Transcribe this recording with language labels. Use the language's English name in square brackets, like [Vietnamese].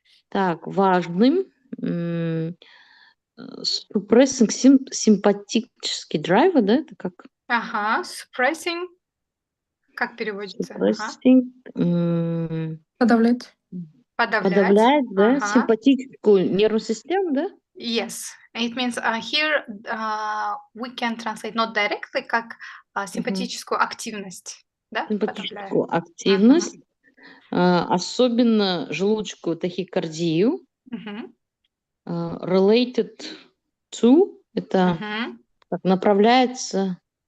[Russian] Так, важным suppressing симпатический драйв, да, это как? Suppressing, как переводится? [English] Suppressing, [Russian] подавлять. Подавлять, да, симпатическую нервную систему, да? [English] Yes, it means here we can translate not directly [Russian] как симпатическую активность, да, подавляем. Симпатическую активность, особенно желудочковую тахикардию, [English] related to, [Russian] это как направляется,